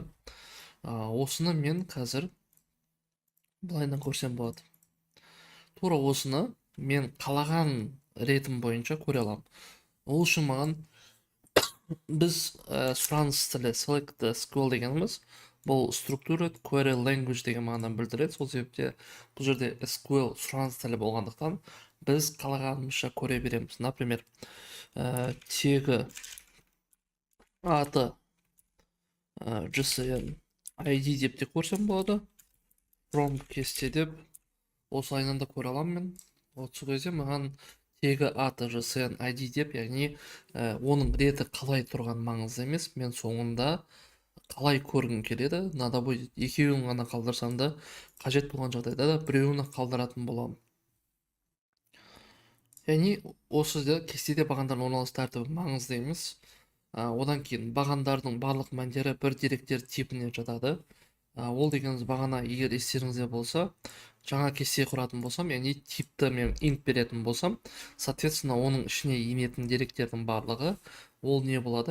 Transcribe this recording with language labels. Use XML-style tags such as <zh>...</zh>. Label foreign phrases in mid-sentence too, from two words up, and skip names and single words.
<kk>Осыны мен қазір былайынан көрсем болады. Тура осыны мен қалаған ретім бойынша көре аламын. Ол үшін маған біз сұраныс тілі select SQL дегеніміз, бұл</kk> <en>structured query language</en> <kk>деген мағынаны білдіреді. Сол себепте бұл жерде SQL сұраныс тілі болғандықтан біз қалағанымызша көре береміз. Например, тегі, аты JSON ID деп те көрсем болады. From кесте деп осы айнанда көре аламын мен. Осы кезде маған тегі, аты JSON ID деп, яғни оның реті қалай тұрған маңызды емес. Мен соңында қалай көргім келеді.</kk> <ru>Надо будет</ru> <kk>екеуін ғана қалдырсам да, қажет болған жағдайда да біреуін қалдыратын боламын. Яғни осы кестеде бағандардың орналасу тәртібі маңызды емес. Одан кейін бағандардың барлық мәндері бір деректер типіне жатады. Ол дегеніміз бағана егер естеріңізде болса, жаңа кесте құратын болсам, яғни типті мен int беретін болсам, соответственно, оның ішіне енетін деректердің барлығы, ол не болады?</kk>